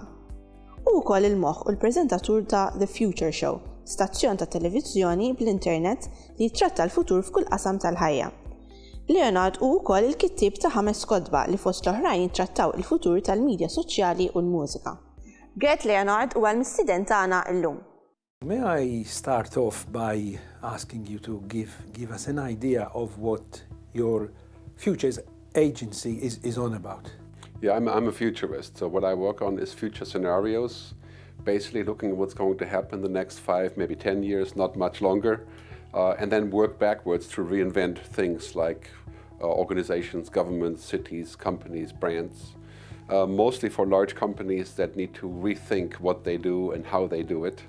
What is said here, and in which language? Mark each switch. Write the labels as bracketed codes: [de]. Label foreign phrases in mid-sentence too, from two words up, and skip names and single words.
[mt] U wkoll il-moħħ u l-preżentatur ta' The Future Show, stazzjon ta' televiżjoni bl-internet li jitratta l-futur f'kull qasam tal-ħajja. Leonhard hu wkoll il-kittieb ta' 5 kotba li fost l-oħrajn jittrattaw il-futur tal-midja soċjali u l-mużika. Gert Leonhard huwa l-mistiden tagħna llum. [en] May I start off by asking you to give us an idea of what your Futures Agency is on about? Yeah, I'm a futurist, so what I work on is future scenarios, basically looking at what's going to happen in the next 5, maybe 10 years, not much longer, and then work backwards to reinvent things like organizations, governments, cities, companies, brands, mostly for large companies that need to rethink what they do and how they do it.